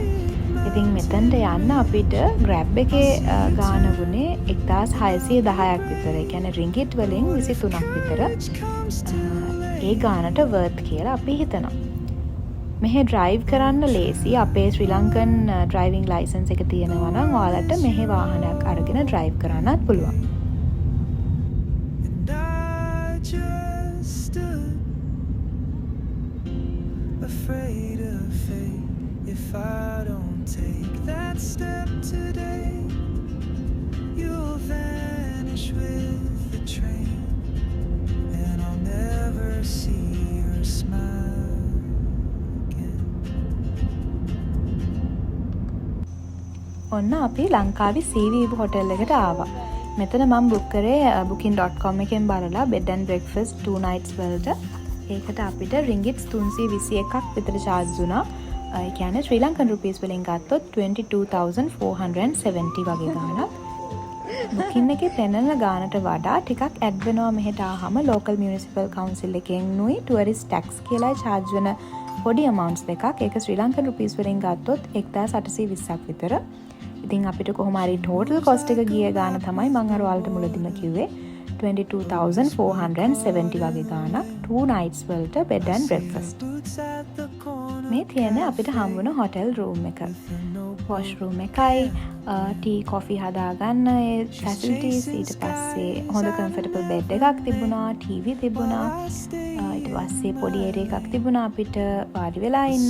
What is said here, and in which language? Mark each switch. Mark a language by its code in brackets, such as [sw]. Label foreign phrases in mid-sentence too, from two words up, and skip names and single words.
[si] ඉතින් මෙතනට යන්න අපිට Grab එකේ ගාන වුණේ 1610ක් විතර. ඒ කියන්නේ රින්ගිට් වලින් 23ක් විතර. ඒ ගානට worth කියලා අපි හිතනවා. මෙහෙ drive කරන්න ලේසි. අපේ [en] Sri Lankan driving license [si] එක තියෙනවා නම් ඔයාලට මෙහෙ වාහනයක් අරගෙන drive කරන්නත් පුළුවන්. [en] Afraid of fate if I don't take that step today, you'll vanish with the train and I'll never see your smile again. [si] ඔන්න අපි ලංකාවේ Sea View Hotel එකට ආවා. මෙතන මම බුක් කරේ booking.com එකෙන් බලලා [en] bed and breakfast 2 nights [si] වලට. ඒකට අපිට රින්ගිට්ස් 321ක් විතර charge වුණා. ඒ කියන්නේ [en] Sri Lankan rupees [si] වලින් ගත්තොත් 22,470 වගේ ගාණක්. බුකින් එකේ පෙන්නන ගාණට වඩා ටිකක් ඇඩ් වෙනවා මෙහෙට ආවම [en] local municipal council [si] එකෙන් නුයි [en] tourist tax [si] කියලා charge වෙන පොඩි amounts දෙකක්. ඒක [en] Sri Lankan rupees [si] වලින් ගත්තොත් 1,820ක් විතර. ඉතින් අපිට කොහොම හරි [en] total cost [si] එක ගිය ගාණ තමයි මම අර ඔයාලට මුලදිම කිව්වේ. 22,470 වගේ ගාණක් [en] 2 nights [si] වලට [en] bed and breakfast. [si] මේ තියෙන අපිට හම් වුණ [en] hotel room [si] එක. washroom එකයි [en] tea coffee [si] හදාගන්න ඒ facilities. ඊට පස්සේ හොඳ [en] comfortable bed [si] එකක් තිබුණා, TV තිබුණා. ඊට පස්සේ පොඩි area එකක් තිබුණා අපිට වාඩි වෙලා ඉන්න.